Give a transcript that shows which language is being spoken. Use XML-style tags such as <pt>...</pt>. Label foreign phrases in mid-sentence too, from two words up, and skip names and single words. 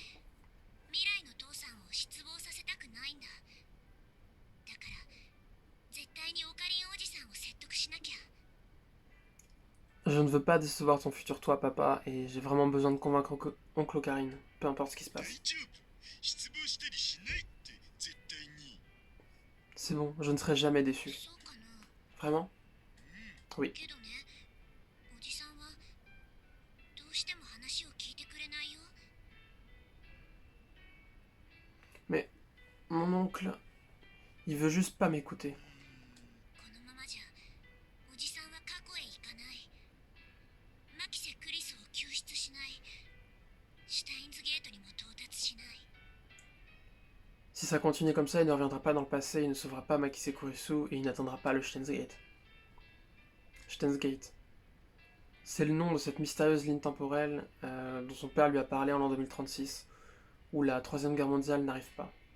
<fr>Je ne veux pas décevoir ton futur toi, papa, et j'ai vraiment besoin de convaincre oncle Ocarine, peu importe ce qui se passe. C'est bon, je ne serai jamais déçu.</fr> <ja>そうかな。</ja> <fr>Vraiment? Oui.</fr> <ja>けどね、おじさんはどうしても話を聞いてくれないよ。</ja> <fr>Mais mon oncle, il veut juste pas m'écouter.</fr> <ja>このままじゃおじさんは過去へ行かない。マキセ・クリスを救出しない。シュタインズゲートにも到達しない。</ja> <fr>Si ça continue comme ça, il ne reviendra pas dans le passé, il ne sauvera pas Makise Kurisu et il n'atteindra pas le Steins Gate. Steins Gate. C'est le nom de cette mystérieuse ligne temporelle dont son père lui a parlé en l'an 2036, où la Troisième Guerre mondiale n'arrive pas.</fr>